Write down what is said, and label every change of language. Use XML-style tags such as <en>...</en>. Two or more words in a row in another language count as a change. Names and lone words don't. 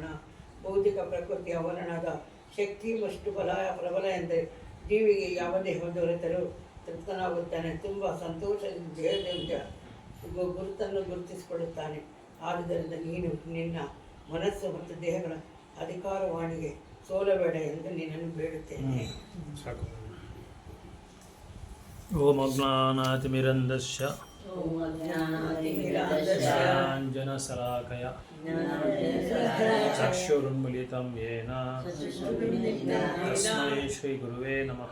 <kn>ಭೌತಿಕ ಪ್ರಕೃತಿ ಅವರಣದ ಶಕ್ತಿ ಮತ್ತು ಪ್ರಬಲ ಎಂದರೆ ಜೀವಿಗೆ ಯಾವ ದೇಹ ದೊರೆತರೂ ತೃಪ್ತನಾಗುತ್ತಾನೆ. ತುಂಬ ಸಂತೋಷದಿಂದ ದೇಹದಿಂದ ಗುರುತನ್ನು ಗುರುತಿಸಿಕೊಳ್ಳುತ್ತಾನೆ. ಆದುದರಿಂದ ನೀನು ನಿನ್ನ ಮನಸ್ಸು ಮತ್ತು ದೇಹಗಳ ಅಧಿಕಾರವಾಣಿಗೆ ಸೋಲಬೇಡ ಎಂದು ನಿನ್ನನ್ನು ಬೇಡುತ್ತೇನೆ.</kn> <sa>ಓಂ ಅಜ್ಞಾನಾತಿಮಿರಂಧಸ್ಯ ಜ್ಞಾನಾಂಜನಶಲಾಕಯ ಚಕ್ಷುರುನ್ಮಿಲಿತಂ ಯೇನ ತಸ್ಮೈ ಶ್ರೀ ಗುರುವೇ ನಮಃ.</sa>